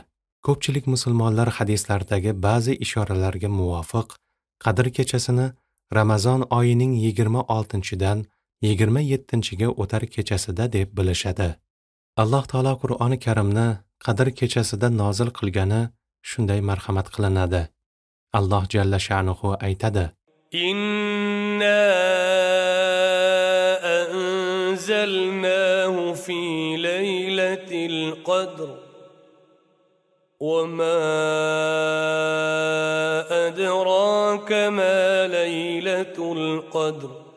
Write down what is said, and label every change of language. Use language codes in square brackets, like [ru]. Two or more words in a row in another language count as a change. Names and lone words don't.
[uz] Ko'pchilik musulmonlar hadislardagi ba'zi ishoralarga muvofiq Qadr kechasini Ramazon oyining 26-dan 27-ga o'tar kechasida deb bilishadi. Alloh taolo Qur'oni Karimni Qadr kechasida nozil qilgani shunday marhamat qilinadi. Alloh [ar] جل شأنه [uz] aytadi: [ar] إنا أنزلناه في ليلة القدر وما أدراك ما ليلة القدر